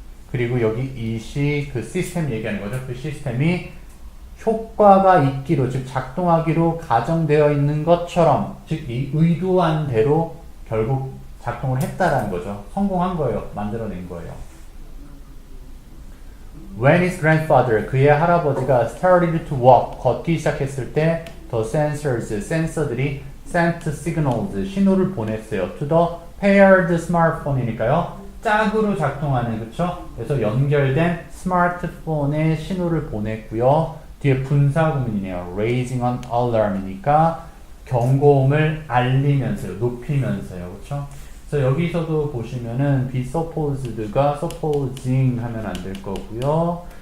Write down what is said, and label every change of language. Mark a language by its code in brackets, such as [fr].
[ko] 그리고 여기 it이 그 시스템 얘기하는 거죠. 그 시스템이 효과가 있기로, 즉 작동하기로 가정되어 있는 것처럼, 즉 이 의도한 대로 결국 작동을 했다라는 거죠. 성공한 거예요. 만들어낸 거예요. [en] When his grandfather, [ko] 그의 할아버지가 [en] started to walk, [ko] 걷기 시작했을 때 [en] the sensors, [ko] 센서들이 [en] sent signals, [ko] 신호를 보냈어요. [en] to the paired smartphone이니까요. [ko] 짝으로 작동하는, 그쵸? 그래서 연결된 스마트폰에 신호를 보냈고요. 뒤에 분사 구문이네요. [en] raising an alarm [ko] 이니까 경고음을 알리면서요. 높이면서요. 그쵸? 그래서 여기서도 보시면은 be supposed가 supposing 하면 안 될 거고요.